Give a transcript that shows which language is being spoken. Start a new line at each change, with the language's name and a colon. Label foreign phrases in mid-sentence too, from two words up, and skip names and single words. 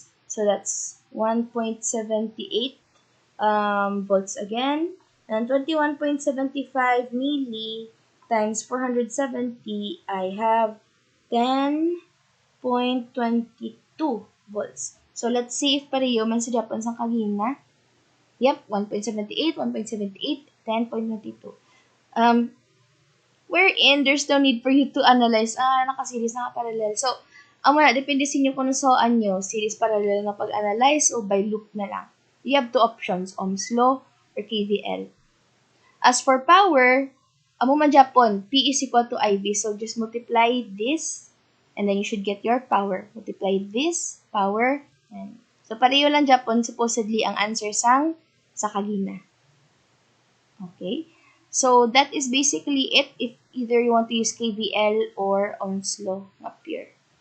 English: So that's 1.78 volts again. And 21.75 milli times 470, I have 10.22 volts. So let's see if
Hiligaynon: pareho man sa Japan sa kagina.
English: Yep, 1.78, 1.78, 10.22. Wherein there's no need for you to analyze,
Hiligaynon: naka-series, naka-parallel. So, depende sa inyo kung saan nyo,
English: series, parallel
Hiligaynon: na pag-analyze o
English: by loop
Hiligaynon: na lang.
English: You have two options, Ohm's law or KVL. As for power,
Hiligaynon: amo man Japon,
English: P is equal to IV. So, just multiply this, and then you should get your power. Multiply this, power, and so,
Hiligaynon: pareho lang Japon, supposedly, ang
English: answer
Hiligaynon: sa kagina.
English: Okay? So, that is basically it if either you want to use KVL or Ohm's law up here.